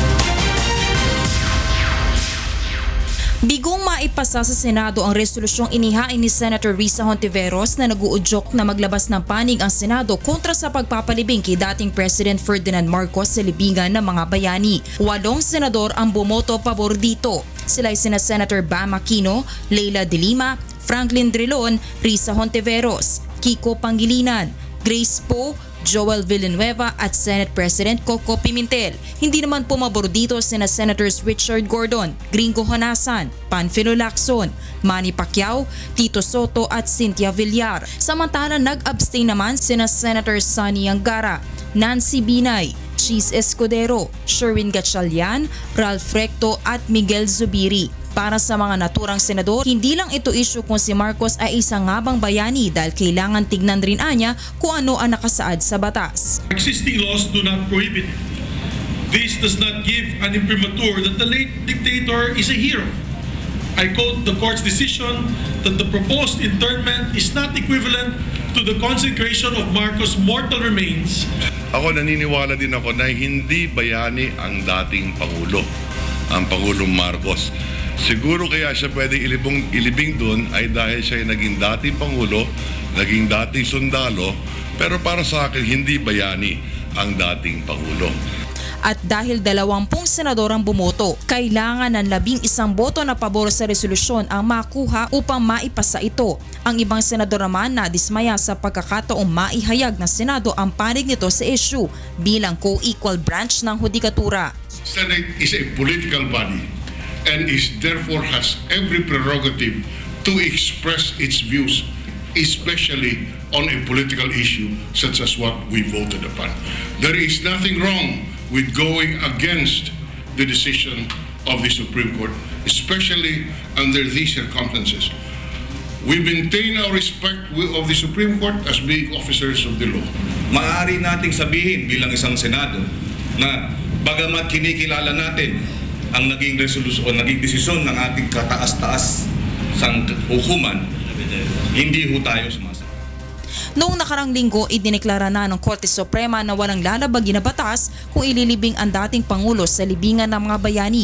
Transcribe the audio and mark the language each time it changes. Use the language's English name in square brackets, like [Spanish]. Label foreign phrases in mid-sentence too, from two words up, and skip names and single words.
[Filipino] Bigong maipasa sa Senado ang resolusyong inihain ni Senator Risa Hontiveros na nag-uudyok na maglabas ng panig ang Senado kontra sa pagpapalibing kay dating President Ferdinand Marcos sa libingan ng mga bayani. 8 senador ang bumoto pabor dito. Sila ay sina Senator Bam Aquino, Leila De Lima, Franklin Drilon, Risa Hontiveros, Kiko Pangilinan, Grace Poe, Joel Villanueva at Senate President Coco Pimentel. Hindi naman pumabor dito sina Senators Richard Gordon, Gringo Honasan, Panfilo Lacson, Manny Pacquiao, Tito Soto at Cynthia Villar. Samantala nag-abstain naman sina Senators Sonny Angara, Nancy Binay, Cheese Escudero, Sherwin Gatchalian, Ralph Recto at Miguel Zubiri. Para sa mga naturang senador, hindi lang ito issue kung si Marcos ay isang ngabang bayani dahil kailangan tignan rin anya kung ano ang nakasaad sa batas. [English] Existing laws do not prohibit it. This does not give an imprimatur that the late dictator is a hero. I quote the court's decision that the proposed internment is not equivalent to the consecration of Marcos' mortal remains. [Filipino] Ako naniniwala din ako na hindi bayani ang dating Pangulo, ang Pangulong Marcos. Siguro kaya siya pwedeng ilibing doon ay dahil siya ay naging dating Pangulo, naging dating sundalo, pero para sa akin hindi bayani ang dating Pangulo. At dahil 20 senador ang bumoto, kailangan ng 11 boto na pabor sa resolusyon ang makuha upang maipasa ito. Ang ibang senador naman na dismaya sa pagkakataong maihayag ng Senado ang panig nito sa issue bilang co-equal branch ng hudikatura. [English] Senate is a political body and is therefore has every prerogative to express its views, especially on a political issue such as what we voted upon. There is nothing wrong with going against the decision of the Supreme Court, especially under these circumstances. We maintain our respect of the Supreme Court as being officers of the law. [Filipino] Maaari nating sabihin bilang isang Senado na bagamat kinikilala natin ang naging resolusyon o naging desisyon ng ating kataas-taas sang hukuman, hindi ho tayo sumasagot. Noong nakarang linggo, idineklara na ng Korte Suprema na walang lalabagin na batas kung ililibing ang dating Pangulo sa libingan ng mga bayani.